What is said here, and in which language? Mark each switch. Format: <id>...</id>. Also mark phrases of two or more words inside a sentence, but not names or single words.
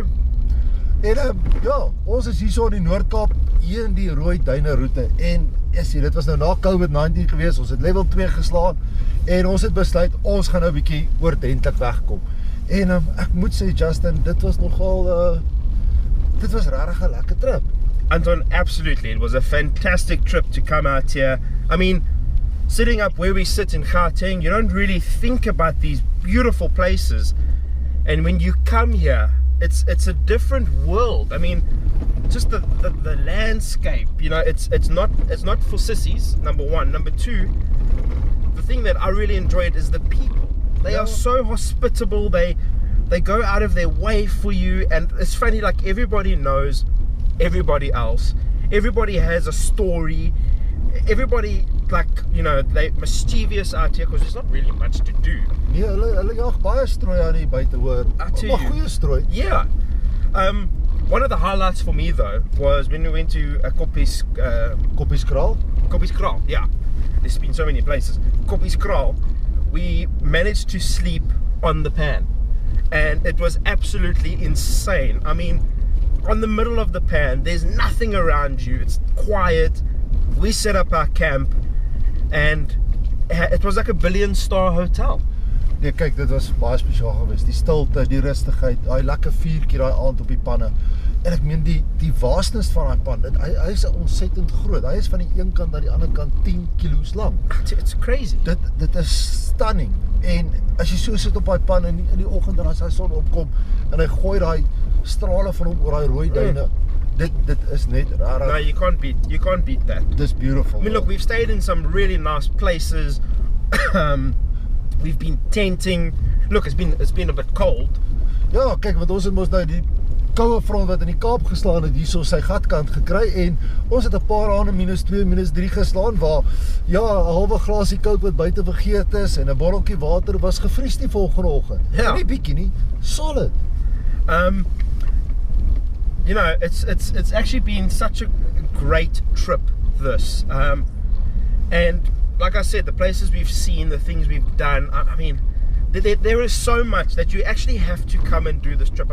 <af>En ja, ons is hier so in die Noord-Kaap, hier in die Rooi Duine roete. En dit was nou na COVID-19 gewees, ons het level 2 geslaan en ons het besluit, ons gaan nou 'n bietjie oordentlik wegkom. En ek moet sê, Justin, dit was nogal, dit was regtig 'n lekker trip.</af> <en>Anton, absolutely. It was a fantastic trip to come out here. I mean, sitting up where we sit in Gauteng, you don't really think about these beautiful places. And when you come here, it's a different world. I mean, just the landscape, you know, it's not for sissies, number one. Number two, the thing that I really enjoyed is the people. They are so hospitable. They go out of their way for you, and it's funny, like everybody knows everybody else. Everybody has a story. Everybody, like, you know, they're mischievous out here because there's not really much to do.</en> <af>Nee, hulle jag baie strooi aan die buite hoor. Maar goeie strooi.</af> <en>Yeah. One of the highlights for me though was when we went to Koppieskraal, yeah. There's been so many places. Koppieskraal, we managed to sleep on the pan. And it was absolutely insane. I mean, on the middle of the pan, there's nothing around you. It's quiet. We set up our camp and it was like a 1 billion-star hotel.</en> <af>Nee, kyk, dit was baie spesiaal geweest. Die stilte, die rustigheid, daai lekker vuurtjie daai aand op die panne. En ek meen die vaastness van daai pan, hy is ontsettend groot. Hy is van die een kant na die ander kant 10 kilos lang.</af> <en>It's crazy.</en> <af>Dit is stunning. En as jy so sit op daai pan in die oggend en as hy son opkom en hy gooi daai strale van hom oor daai rooi duine. Dit is net raar.</af> <en>No, you can't beat that. This beautiful. I mean, look, we've stayed in some really nice places. We've been tenting. Look, it's been a bit cold.</en> <af>Ja, kyk, want ons het mos nou die koue front wat in die Kaap geslaan het hierso sy gatkant gekry en ons het 'n paar aande -2, -3 geslaan waar ja, 'n halwe glasie Coke wat buite vergeet is en 'n botteltjie water was gevries die volgende oggend. Ja. Nie bietjie nie, solid.</af> <en>You know, it's actually been such a great trip, this. And like I said, the places we've seen, the things we've done, I mean, there is so much that you actually have to come and do this trip.</en>